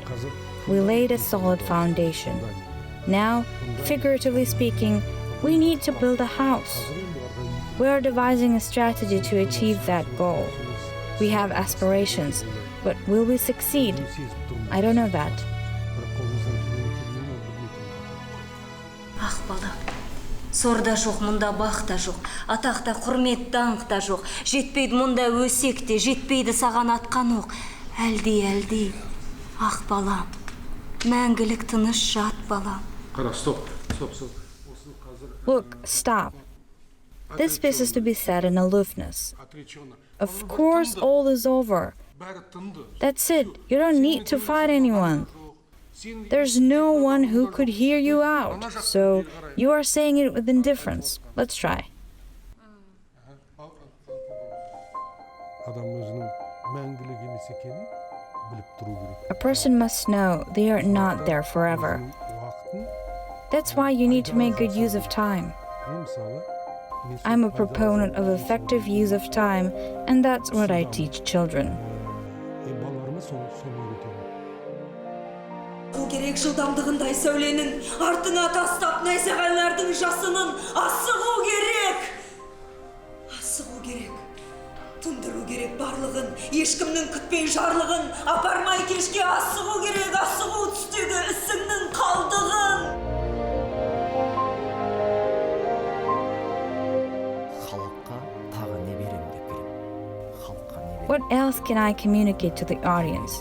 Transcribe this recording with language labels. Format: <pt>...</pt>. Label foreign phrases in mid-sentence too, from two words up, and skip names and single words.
<en>We laid a solid foundation. Now, figuratively speaking, we need to build a house. We are devising a strategy to achieve that goal. We have aspirations, but will we succeed? I don't know that.</en> <kk>Ах, бала, сор да жоқ, мұнда бақ та жоқ, атақ та, құрмет даңқ та жоқ, жетпейді мұнда өсек те, жетпейді саған атқан оқ. Әлди, ақ балам, мәңгілік тыныш жат балам. Стоп.</kk> <en>Look, stop. This piece is to be said in aloofness. Of course, all is over. That's it. You don't need to fight anyone. There's no one who could hear you out, so you are saying it with indifference. Let's try. A person must know they are not there forever. That's why you need to make good use of time. I'm a proponent of effective use of time, and that's what I teach children.</en> <kk>Керек жылдамдығындай сәуленің, артыңа тастап найзағайлардың жасынын асығу керек. Асығу керек. Тындыру керек барлығын, ешкімнің күтпей жарлығын, апармай кешке асығу керек, асығу түстегі ісіңнің қалдығын.</kk> <en>What else can I communicate to the audience?</en>